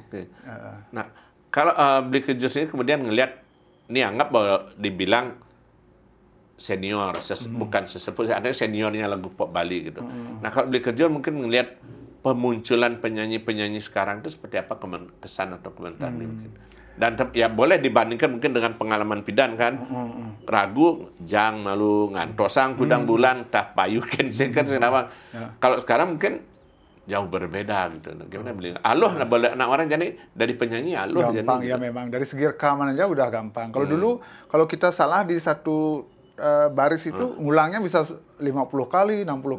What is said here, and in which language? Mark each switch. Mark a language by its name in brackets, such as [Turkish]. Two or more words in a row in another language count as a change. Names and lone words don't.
[Indonesian] Nah, kalau Beli Kejur ini kemudian ngelihat ini anggap bahwa dibilang senior, bukan sesepuh, ada seniornya lagu pop Bali gitu. Nah, kalau Beli Kejur mungkin ngelihat pemunculan penyanyi-penyanyi sekarang itu seperti apa kesan atau komentar mungkin. Dan ya boleh dibandingkan mungkin dengan pengalaman Pidan kan. Ragu, Jang, Malu, Ngantosang, Kudang Bulan, Tah Payu, Kensing kan kenapa. Kalau sekarang mungkin jauh berbeda gitu. Gimana beli? [Balinese] Aluh anak orang jadi dari penyanyi aluh. [Indonesian] Gampang ya memang. Dari segi rekaman aja udah gampang. Kalau dulu, kalau kita salah di satu baris itu ngulangnya bisa 50 kali, 60 kali.